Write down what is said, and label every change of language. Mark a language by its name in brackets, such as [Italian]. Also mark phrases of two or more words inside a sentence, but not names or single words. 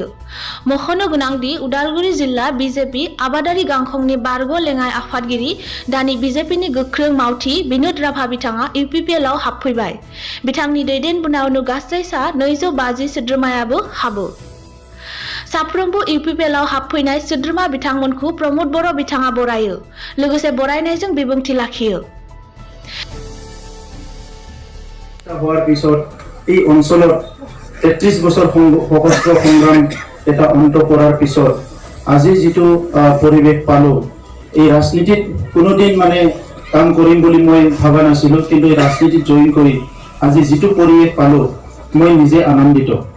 [Bodo] मख'नो गोनांदि उदालगुरि जिल्ला बिजेपि आबादारि गांखंनि बारग' लेङाइ आफादगिरि दानि बिजेपिनि गोख्रों मावथि बिनोद राभा बिथाङा इउपिपिएलआव हाबफैबाय। बिथांनि दैदेनबोनायावनो गासै 250 सोद्रोमायाबो हाबो। साफ्रोमबो इउपिपिएलआव हाबफैनाय सोद्रोमा बिथांमोनखौ प्रमद बर' बिथाङा बरायो। लोगोसे बरायनायजों बिबुंथि लाखियो। [Assamese] হোৱাৰ পিছত এই অঞ্চলত 33 বছৰ সশস্ত্ৰ সংগ্ৰাম এটা অন্ত কৰাৰ পিছত আজি যিটো পৰিৱেশ পালো, এই ৰাজনীতিত কোনোদিন মানে কাম কৰিম বুলি মই ভাবা নাছিলো, কিন্তু এই ৰাজনীতিত জইন কৰি আজি যিটো পৰিৱেশ পালো মই নিজে আনন্দিত।